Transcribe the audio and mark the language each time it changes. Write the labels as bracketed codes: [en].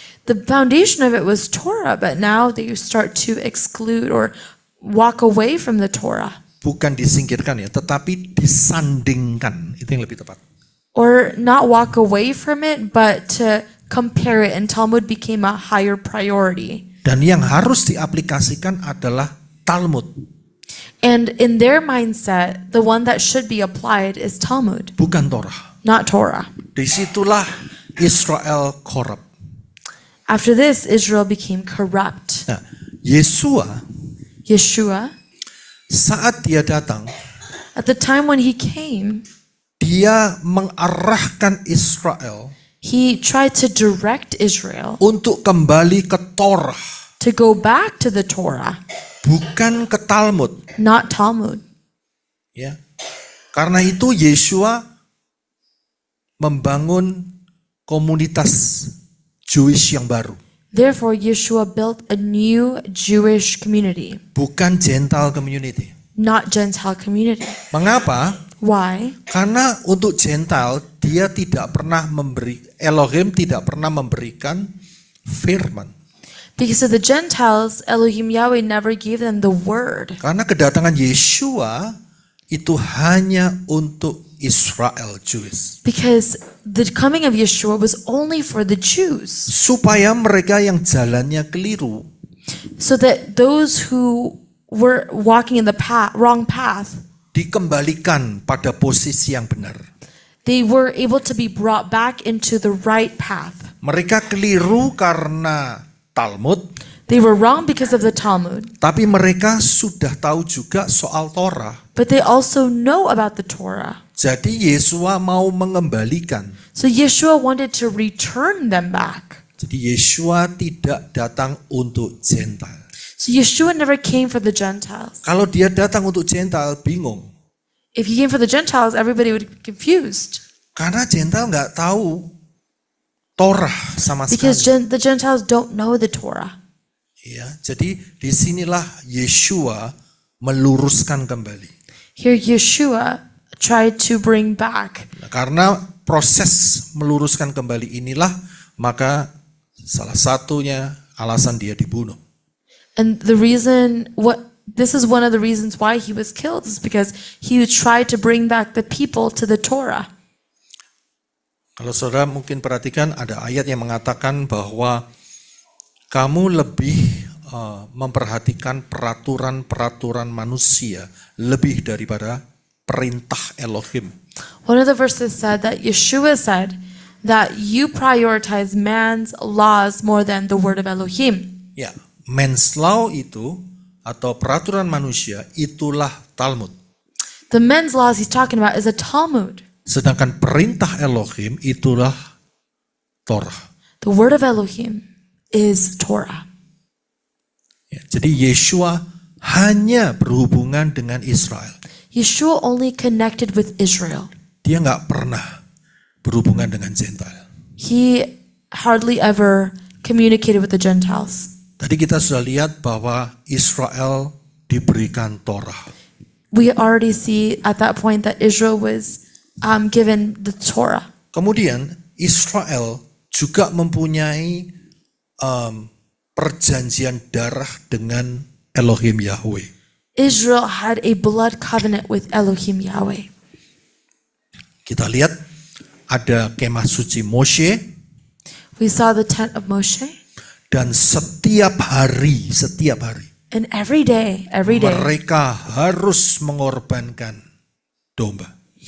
[en] The foundation of it was Torah, but now they start to exclude or walk away from the Torah. [id] Bukan disingkirkan ya, tetapi disandingkan. Itu yang lebih tepat. [en] Or not walk away from it, but to compare it, and Talmud became a higher priority. [id] Dan yang harus diaplikasikan adalah Talmud, [en] And in their mindset, the one that should be applied is Talmud, [id] bukan Torah. [en] not Torah. [id] Disitulah Israel korup. [en] After this, Israel became corrupt. [id] Nah, Yesua [en] Yeshua, [id] saat dia datang, [en] at the time when he came, [id] dia mengarahkan Israel [en] he tried to direct Israel [id] untuk kembali ke Torah, [en] to go back to the Torah, [id] bukan ke Talmud. [en] not Talmud. [id] Ya, karena itu Yesua membangun komunitas Jewish yang baru, [en] Therefore, Yeshua built a new Jewish community, [id] bukan [en] Gentile community. not Gentile community. [id] Mengapa? [en] Why? [id] Karena untuk Gentile dia tidak pernah Elohim tidak pernah memberikan firman. [en] Because of the Gentiles, Elohim Yahweh never gave them the word. [id] Karena kedatangan Yesua itu hanya untuk Israel, Jews. [en] Because the coming of Yeshua was only for the Jews, [id] Supaya mereka yang jalannya keliru, [en] so that those who were walking in the wrong path, [id] dikembalikan pada posisi yang benar. [en] they were able to be brought back into the right path. [id] Mereka keliru karena Talmud, [en] They were wrong because of the Talmud, [id] tapi mereka sudah tahu juga soal Torah. [en] but they also know about the Torah. [id] Jadi Yesua mau mengembalikan. [en] So Yeshua wanted to return them back. [id] Jadi Yesua tidak datang untuk Gentile. [en] So Yeshua never came for the Gentiles. [id] Kalau dia datang untuk Gentile, bingung. [en] If he came for the Gentiles, everybody would be confused. [id] Karena Gentile nggak tahu Torah sama [en] Because [id] sekali. [en] the Gentiles don't know the Torah. [id] Ya, jadi disinilah Yesua meluruskan kembali. [en] Here Yeshua tried to bring back. [id] Nah, karena proses meluruskan kembali inilah, maka salah satunya alasan dia dibunuh. [en] And this is one of the reasons why he was killed, is because he tried to bring back the people to the Torah. [id] Kalau saudara mungkin perhatikan ada ayat yang mengatakan bahwa kamu lebih memperhatikan peraturan-peraturan manusia lebih daripada perintah Elohim. [en] One of the verses said that Yeshua said that you prioritize man's laws more than the word of Elohim. [id] Ya, [en] men's law [id] itu atau peraturan manusia itulah Talmud. [en] The men's laws he's talking about is a Talmud. [id] Sedangkan perintah Elohim itulah Torah. [en] The word of Elohim is Torah. [id] Ya, jadi Yesua hanya berhubungan dengan Israel. [en] Yeshua only connected with Israel. [id] Dia nggak pernah berhubungan dengan Gentile. [en] He hardly ever communicated with the Gentiles. [id] Tadi kita sudah lihat bahwa Israel diberikan Torah. [en] We already see at that point that Israel was given the Torah. [id] Kemudian Israel juga mempunyai perjanjian darah dengan Elohim Yahweh. [en] Israel had a blood covenant with Elohim Yahweh. [id] Kita lihat ada kemah suci Moshe, [en] We saw the tent of Moshe, [id] dan setiap hari [en] and every day, [id] mereka harus mengorbankan domba.